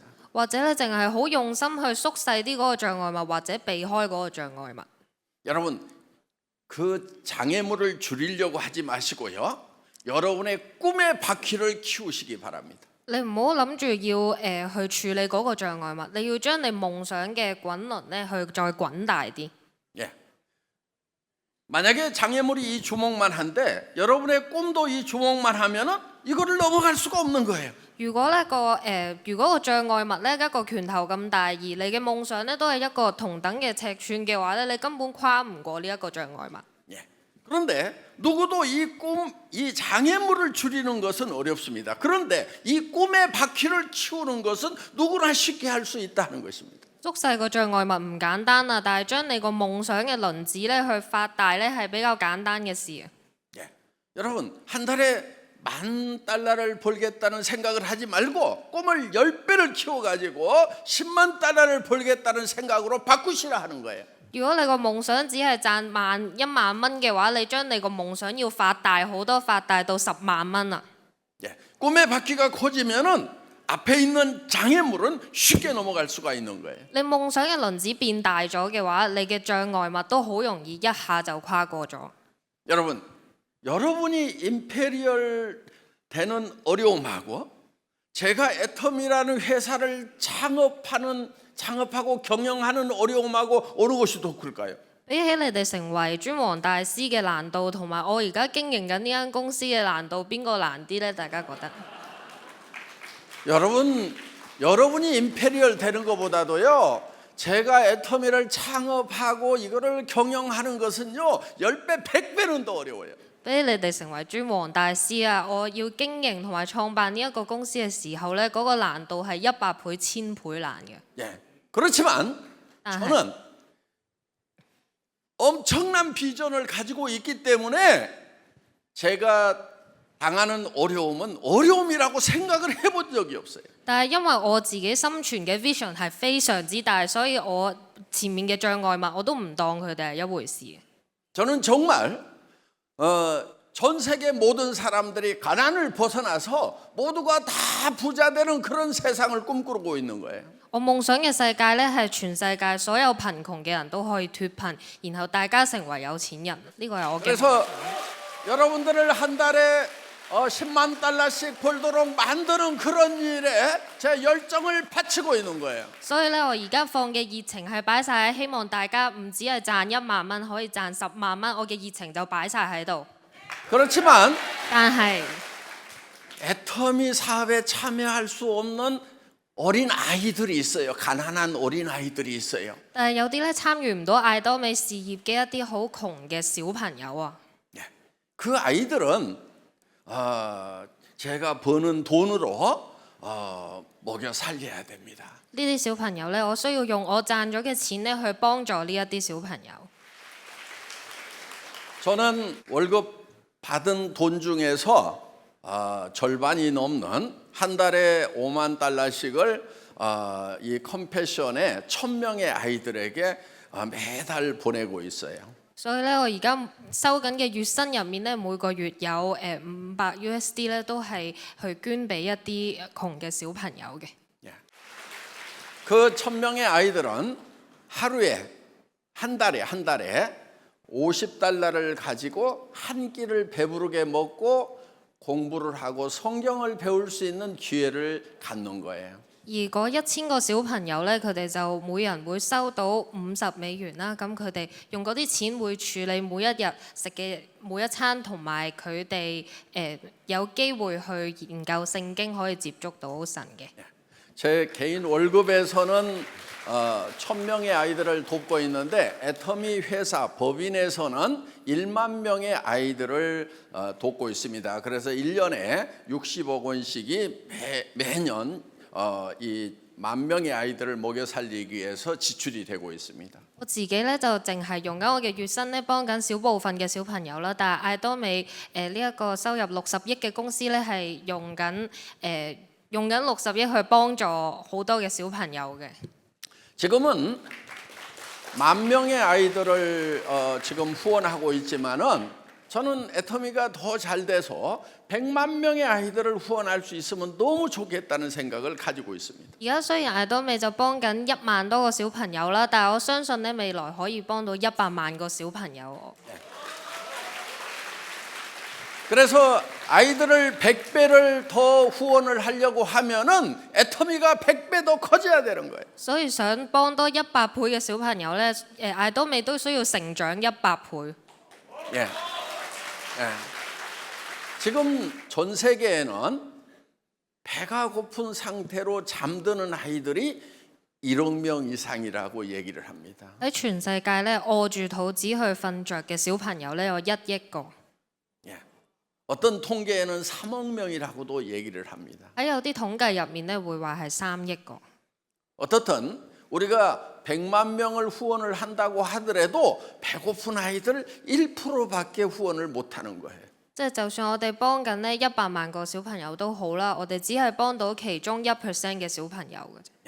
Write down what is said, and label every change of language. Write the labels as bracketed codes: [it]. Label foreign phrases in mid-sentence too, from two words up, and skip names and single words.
[yue] 或者咧淨係好用心去縮細啲嗰個障礙物，或者避開嗰個障礙物。 [ko] 여러분 그 장애물을 줄이려고 하지 마시고요. 여러분의 꿈의 바퀴를 키우시기 바랍니다. [yue] 你唔好諗住要去處理嗰個障礙物，你要將你夢想嘅滾輪咧去再滾大啲。 [ko] 예. 만약에 장애물이 이 주먹만 한데 여러분의 꿈도 이 주먹만 하면은 이거를 넘어갈 수가 없는 거예요. [yue] 如果個障礙物咧一個拳頭咁大，而你嘅夢想咧都係一個同等嘅尺寸嘅話咧，你根本跨唔過呢一個障礙物。 [ko] 예. 그런데 누구도 이 장애물을 줄이는 것은 어렵습니다. 그런데 이 꿈의 바퀴를 키우는 것은 누구나 쉽게 할 수 있다는 것입니다. [yue] 縮細個障礙物唔簡單啊，但係將你個夢想嘅輪子咧去發大咧係比較簡單嘅事。 [ko] 예. 여러분 한 달에 $10,000를 벌겠다는 생각을 하지 말고 꿈을 10배를 키워가지고 $100,000를 벌겠다는 생각으로 바꾸시라 하는 거예요. [yue] 如果你個夢想只係賺1萬蚊嘅話，你將你個夢想要發大好多，發大到10萬蚊啊！ [ko] 예. 꿈의 바퀴가 커지면은 앞에 있는 장애물은 쉽게 넘어갈 수가 있는 거예요. [yue] 你夢想嘅輪子變大咗嘅話，你嘅障礙物都好容易一下就跨過咗。 [ko] 여러분, 여러분이 임페리얼 되는 어려움하고 제가 애텀이라는 회사를 창업하고 경영하는 어려움하고 어느 것이 더 클까요? [yue] 比起你哋成為尊王大師嘅難度，同埋我而家經營緊呢間公司嘅難度，邊個難啲呢？大家覺得？ [ko] 여러분이 임페리얼 되는 것보다도요. 제가 애터미를 창업하고 이거를 경영하는 것은요. 10배, 100배는 더 어려워요. [yue] 比起你哋成為尊王大師啊，我要經營同埋創辦呢一個公司嘅時候呢，嗰個難度係100倍、1000倍難嘅。 [ko] 예. 그렇지만 저는 엄청난 비전을 가지고 있기 때문에 제가 당하는 어려움은 어려움이라고 생각을 해본 적이 없어요. [yue] 但係因為我自己心存嘅 vision 係非常之大，所以我前面嘅障礙物我都唔當佢哋係一回事。 [ko] 저는 정말 전 세계 모든 사람들이 가난을 벗어나서 모두가 다 부자 되는 그런 세상을 꿈꾸고 있는 거예요. [yue] 我夢想嘅世界咧係全世界所有貧窮嘅人都可以脱貧，然後大家成為有錢人。呢個係我嘅夢。 [ko] 그래서 여러분들을 한 달에 10만 달러씩 벌도록 만드는 그런 일에 제 열정을 바치고 있는 거예요. [yue] 所以咧，我而家放嘅熱情係擺晒喺希望大家唔止係賺1萬蚊，可以賺10萬蚊。我嘅熱情就擺晒喺度。 [ko] 그렇지만 [yue] 但係 [ko] 애터미 사업에 참여할 수 없는 어린 아이들이 있어요. 가난한 어린 아이들이 있어요. [yue] 但係有啲咧參與唔到艾多美事業嘅一啲好窮嘅小朋友啊。 [ko] 그 아이들은 제가 버는 돈으로 먹여 살려야 됩니다. [yue] 呢啲小朋友咧，我需要用我賺咗嘅錢咧去幫助呢一啲小朋友。 [ko] 저는 월급 받은 돈 중에서 절반이 넘는 한 달에 5만 달러씩을 이 컴패션에 1000명의 아이들에게 매달 보내고 있어요. [yue] 所以咧，我而家收緊嘅月薪入面咧，每個月有500 USD 咧，都係去捐俾一啲窮嘅小朋友嘅。 [ko] 그 1000명의 아이들은 하루에 한 달에 50달러를 가지고 한 끼를 배부르게 먹고 공부를 하고 성경을 배울 수 있는 기회를 갖는 거예요. [yue] 而嗰1000個小朋友咧，佢哋就每人會收到$50啦。咁佢哋用嗰啲錢會處理每一日食嘅每一餐，同埋佢哋有機會去研究聖經，可以接觸到神嘅。 [ko] 제 개인 월급에서는 1000명의 아이들을 돕고 있는데 애터미 회사 법인에서는 1만 명의 아이들을 돕고 있습니다. 그래서 1년에 60억 원씩이 매년 이 10,000명의 아이들을 먹여 살리기 위해서 지출이 되고 있습니다. [yue] 我自己咧就淨係用緊我嘅月薪咧幫緊小部分嘅小朋友啦，但係艾多美呢一個收入60億嘅公司咧係用緊60億去幫助好多嘅小朋友嘅。 [ko] 지금은 10,000명의 아이들을 지금 후원하고 있지만은 저는 애터미가 더 잘 돼서 100만 명의 아이들을 후원할 수 있으면 너무 좋겠다는 생각을 가지고 있습니다. [yue] 而家雖然艾多美就幫緊1萬多個小朋友啦，但係我相信咧未來可以幫到100萬個小朋友。 [ko] 그래서 아이들을 100배를 더 후원을 하려고 하면은 애터미가 100배 더 커져야 되는 거예요. [yue] 所以想幫多100倍嘅小朋友咧，艾多美都需要成長100倍。 [ko] 예. 지금 전 세계에는 배가 고픈 상태로 잠드는 아이들이 1억 명 이상이라고 얘기를 합니다. [yue] 喺全世界咧餓住肚子去瞓着嘅小朋友咧有1億個。 [ko] 어떤 통계에는 3억 명이라고도 얘기를 합니다. [yue] 喺有啲統計入面咧會話係3億個。 [ko] 어떻든 우리가 100만 명을 후원을 한다고 하더라도 배고픈 아이들 1%밖에 후원을 못하는 거예요. [yue] 即係就算我哋幫緊呢100萬個小朋友都好啦，我哋只係幫到其中1%嘅小朋友嘅啫。